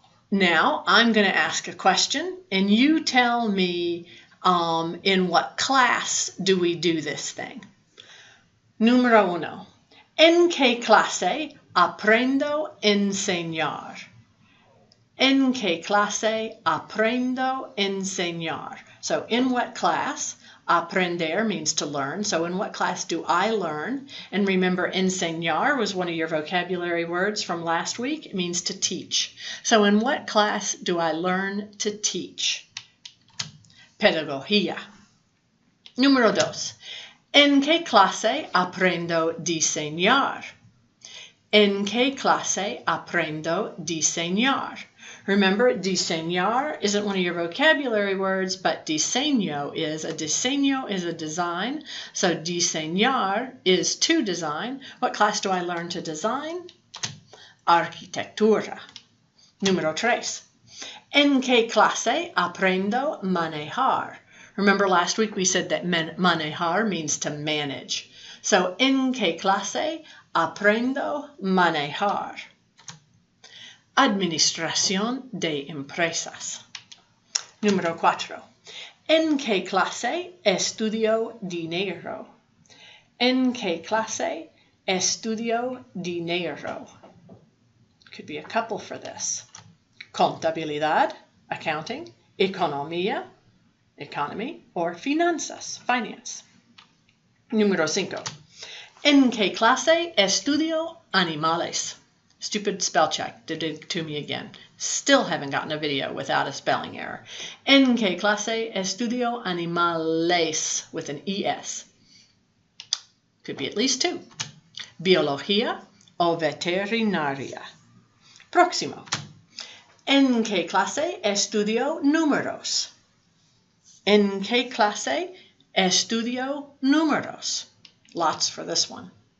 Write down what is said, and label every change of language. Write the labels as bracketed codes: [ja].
[en] Now, I'm going to ask a question, and you tell me in what class do we do this thing. [es] Número 1. ¿En qué clase aprendo a enseñar? ¿En qué clase aprendo a enseñar? [en] So, in what class? Aprender means to learn. So, in what class do I learn? And remember, enseñar was one of your vocabulary words from last week. It means to teach. So, in what class do I learn to teach? [es] Pedagogía. Número 2. ¿En qué clase aprendo a diseñar? ¿En qué clase aprendo a diseñar? [en] Remember, diseñar isn't one of your vocabulary words, but diseño is. A diseño is a design, so diseñar is to design. What class do I learn to design? [es] Arquitectura. Número 3. ¿En qué clase aprendo a manejar? [en] Remember last week we said that manejar means to manage. [es] So, ¿en qué clase aprendo a manejar? Administración de empresas. Número 4. ¿En qué clase estudio dinero? ¿En qué clase estudio dinero? [en] Could be a couple for this. [es] Contabilidad, accounting, economía, economy, or finanzas, finance. Número 5. ¿En qué clase estudio animales? [en] Stupid spell check did it to me again. Still haven't gotten a video without a spelling error. [es] ¿En qué clase estudio animales [en] with an ES? Could be at least 2. [es] Biología o veterinaria. Próximo. ¿En qué clase estudio números? ¿En qué clase estudio números? [en] Lots for this one.